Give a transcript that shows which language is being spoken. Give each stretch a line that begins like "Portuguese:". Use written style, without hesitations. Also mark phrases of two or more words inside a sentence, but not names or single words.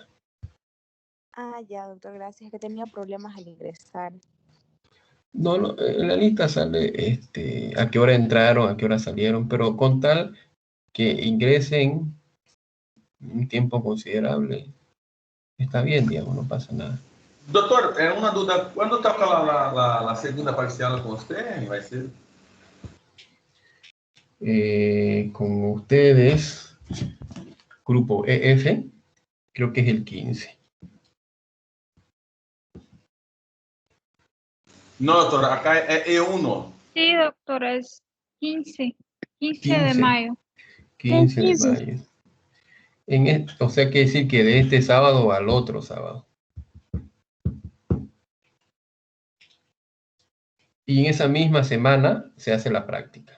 Spanish: Ah, ya, doctor, gracias. Que tenía problemas al ingresar. No, en la lista sale a qué hora entraron, a qué hora salieron, pero con tal que ingresen un tiempo considerable, está bien, digamos, no pasa nada.
Portuguese: Doutor, uma dúvida. Quando toca a segunda parcial com você, vai ser?
Spanish: Con ustedes, grupo EF, creo que es el 15.
Portuguese: Não, doutor, acá é E1.
Spanish: Sí, doctora, es 15 de 15. mayo. 15 de mayo. O sea, quiere decir que de este sábado al otro sábado. Y en esa misma semana se hace la práctica.